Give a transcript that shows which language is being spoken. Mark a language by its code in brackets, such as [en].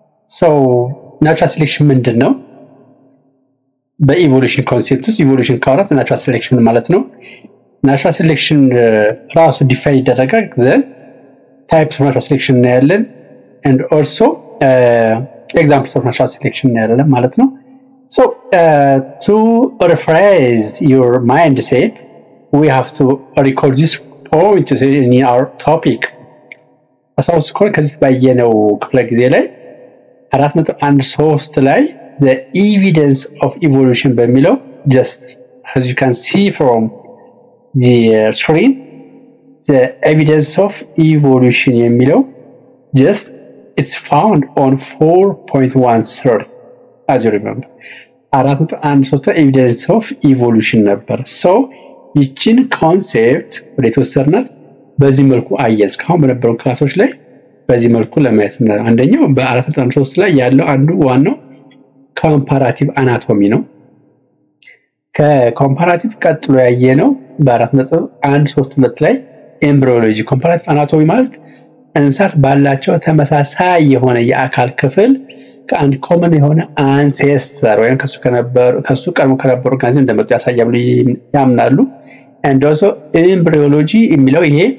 [en] So natural selection [am] ምንድነው? በኢቮሉሽን ኮንሴፕት ውስጥ ኢቮሉሽን ካውራት ናቹራል ሴሌክሽን ማለት ነው። ናቹራል ሴሌክሽን ራሱ ዲፋይን ይደረጋል ዘን ታይፕስ ኦፍ ናቹራል ሴሌክሽን እናያለን [en] and also examples of natural selection [am] እናያለን ማለት ነው። [en] So to rephrase your mindset, we have to record this point in our topic. [am] አሳውስ ኮን ከዚህ ባየነው ክፍለ ጊዜ ላይ 4.13 ላይ [en] the evidence of evolution [am] በሚለው [en] just as you can see from the screen, the evidence of evolution [am] የሚለው [en] just it's found on 4.13 as you remember. 4.13 evidence of evolution [am] ነበር. So ይችን ኮንሴፕት ወደ ተወሰድናት በዚህ መልኩ አየን። እስካሁን በነበረው ክላሶች ላይ በዚህ መልኩ ለማየት ነው። አንደኛው በ4.13 ላይ ያለው አንዱ ዋናው ኮምፓራቲቭ አናቶሚ ነው። ከኮምፓራቲቭ ቀጥሎ ያየነው በ4.132 ላይ ኤምብሪዮሎጂ። ኮምፓራቲቭ አናቶሚ ማለት እንስሳት ባላቸው ተመሳሳይ የሆነ የአካል ክፍል ከአንድ ኮመን የሆነ አንሴስተር ወይም ከሱ ቀድሞ ከነበሩ ኦርጋኒዝም እንደመጡ ያሳያሉ ያምናሉ። [en] and also embryology [am] የሚለው ይሄ